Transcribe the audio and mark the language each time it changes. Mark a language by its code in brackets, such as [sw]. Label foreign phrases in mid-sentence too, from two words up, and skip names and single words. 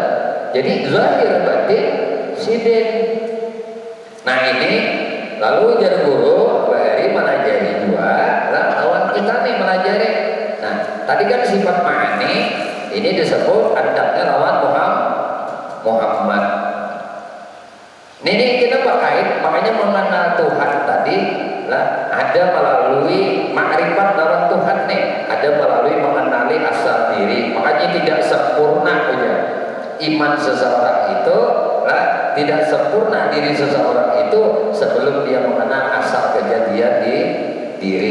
[bjn] Jadi zahir batin sidin. Nah ini lalu jar guru bahari menajari juga lah lawan kita nih menajari. Nah tadi kan sifat ma'ani ini disebut adabnya lawan Muhammad. Ini kita berkait makanya mengenal Tuhan tadi lah ada melalui makrifat lawan Tuhan nih, ada melalui mengenali asal diri. [id] Makanya tidak sempurna aja iman seseorang itu lah, tidak sempurna diri seseorang itu sebelum dia mengenal asal kejadian di diri.